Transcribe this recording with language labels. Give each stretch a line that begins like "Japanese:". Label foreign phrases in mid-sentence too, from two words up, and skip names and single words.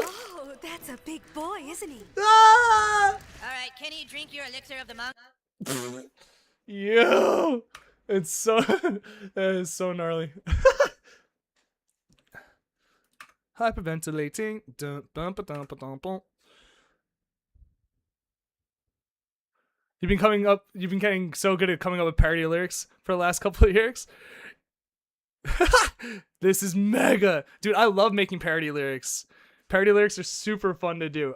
English: Oh, that's a big boy, isn't he? Ah! All right, can you drink your elixir of the monk? Yo, it's so that is so gnarly. Hyperventilating. Dun, bum, ba, dum, ba, dum, bum. You've been getting so good at coming up with parody lyrics for the last couple of years. This is mega. Dude, I love making parody lyrics. Parody lyrics are super fun to do.